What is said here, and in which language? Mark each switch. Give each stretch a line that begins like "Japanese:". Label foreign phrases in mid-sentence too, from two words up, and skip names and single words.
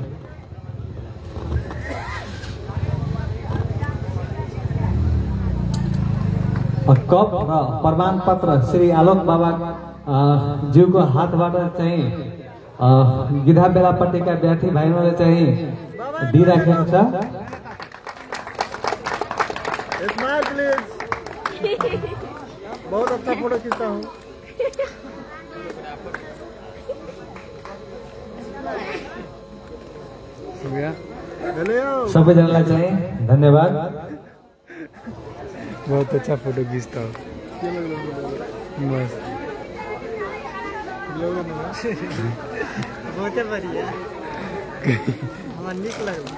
Nepali: कप र प्रमाणपत्र श्री आलोक बाबा ज्यूको हातबाट चाहिँ गिधा बेलापट्टिका विद्यार्थी भाइहरूले चाहिँ दिइराखेको छ।
English: smile please.
Hindi: बहुत अच्छा फोटो खींचता हूँ।
Nepali: सबैजनालाई चाहिँ धन्यवाद।
Hindi: बहुत अच्छा फोटो खींचता हूँ। बहुत बढ़िया हमारा निक लग